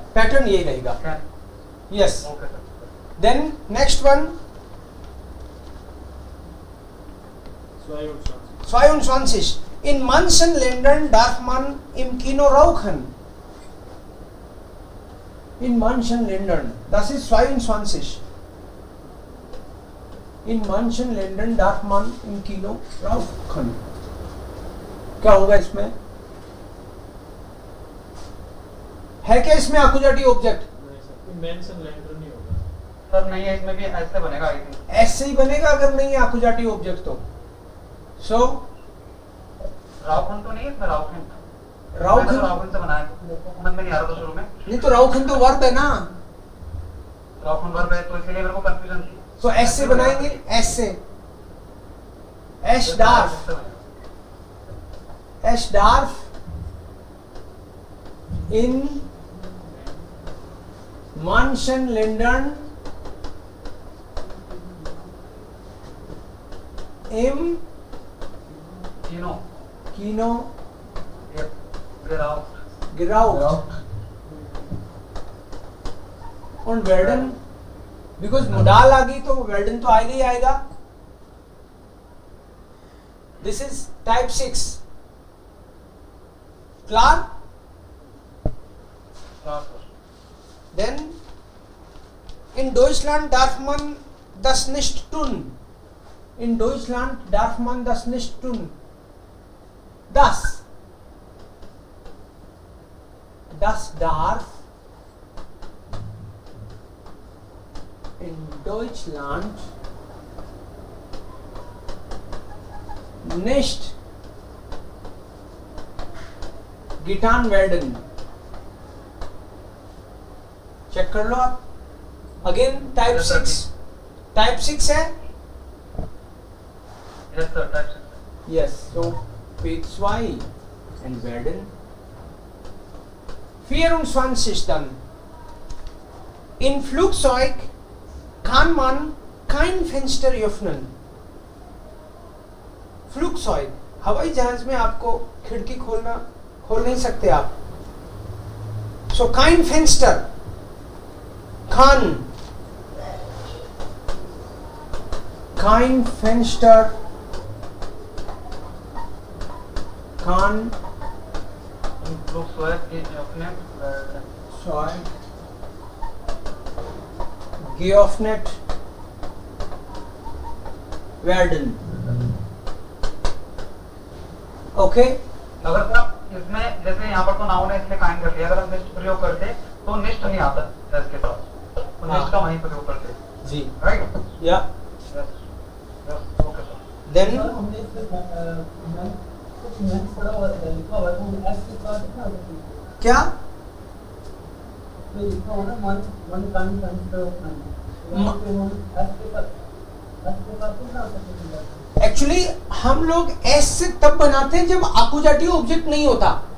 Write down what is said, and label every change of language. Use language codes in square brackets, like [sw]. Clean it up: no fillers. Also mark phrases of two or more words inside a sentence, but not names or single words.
[hi] पैटर्न यही रहेगा। [en] yes, then next one 22. [de] In manchen Ländern darf man im Kino rauchen. In manchen Ländern, das ist 22. In manchen Ländern darf man im Kino rauchen. [hi] क्या होगा इसमें? है क्या इसमें [de] Akkusativ Objekt? manchen Länder [hi] नहीं होगा सर, नहीं है इसमें भी ऐसे बनेगा, [en] I think [hi] ऐसे ही बनेगा अगर नहीं है [de] Akkusativ Objekt [hi] तो। सो राउखन तो नहीं है इसमें, राउखन से बना है, समझ में नहीं आ रहा था शुरू में। नहीं तो राउखन तो वर्ब है ना, राउखन वर्ब है, तो इसीलिए मेरे को कंफ्यूजन थी। तो ऐसे बनाएंगे, ऐसे [de] es darf in manchen Ländern im Kino geraucht. Und werden, [en] because modal [hi] आ गई तो werden तो आएगा ही आएगा। [en] This is type 6. [de] Klar? Then in Deutschland darf man das nicht tun. In Deutschland darf man das nicht tun. Das darf in Deutschland nicht getan werden. [hi] चेक कर लो आप। [en] again type 6, type 6 है। yes sir, type 6. यस, [de] so P2 and werden 24 dann. In Flugzeug kann man kein Fenster öffnen. Flugzeug, [hi] हवाई जहाज में आपको खिड़की खोल नहीं सकते आप। [de] So kein Fenster, kein Fenster kann geöffnet werden. [hi] ओके, अगर आप इसमें जैसे यहाँ पर तो नाउन है इसलिए काइन कर लिया, अगर हम निष्ठ प्रयोग करते तो निष्ठ नहीं आता इसके साथ, तो निष्ठ का वहीं प्रयोग करते जी, राइट। या [en] okay sir. [hi] देन क्या एक्चुअली हम लोग एस से तब बनाते हैं जब [de] Akkusativ Objekt [hi] नहीं होता।